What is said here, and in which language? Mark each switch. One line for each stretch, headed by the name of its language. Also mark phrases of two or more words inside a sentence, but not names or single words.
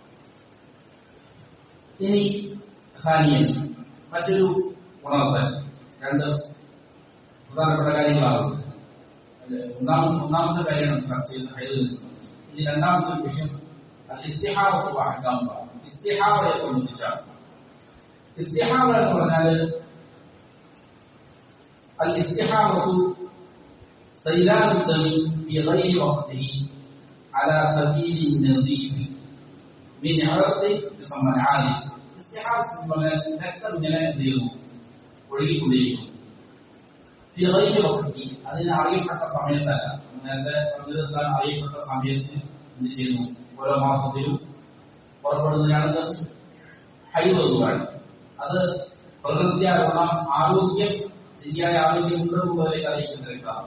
Malayalam: ഇനി ഹാനിയൻ മറ്റൊരു ഉണർത്തൽ രണ്ട് പ്രധാനപ്പെട്ട കാര്യങ്ങളാണ്. ഒന്നാമത്തെ കാര്യമാണ് ചർച്ച ചെയ്യുന്ന ഹൈദ്. ഇനി രണ്ടാമത്തെ വിഷയം ഇസ്തിഹാദത്ത് അഹ്കാമുകളാണ്. ഇസ്തിഹാദയെ സംബന്ധിച്ചാണ്. ഇസ്തിഹാദ എന്ന് പറഞ്ഞാൽ
Arabic: الاستحاضة سيلان الدم في غير وقته على سبيل النزيف من عرق يسمى العالي.
Malayalam: استحاضة രക്തം ഇങ്ങനെ എന്ത് ചെയ്യുന്നു, ഒഴുകിക്കൊണ്ടിരിക്കുന്നു.
Arabic: في غير وقته,
Malayalam: അതിന് അറിയപ്പെട്ട സമയത്തല്ല. നേരത്തെ പറഞ്ഞിരുന്നാൽ അറിയപ്പെട്ട സമയത്ത് എന്ത് ചെയ്യുന്നു, ഓരോ മാസത്തിലും പുറപ്പെടുന്നതാണ് ഹൈദ് എന്ന് പറയുന്നത്. അത് പ്രകൃതിയാലുള്ള ആരോഗ്യം ശരിയായ ആരോഗ്യം ഉണ്ടെന്നുള്ളതിലേക്ക് അറിയിക്കുന്ന രക്തമാണ്.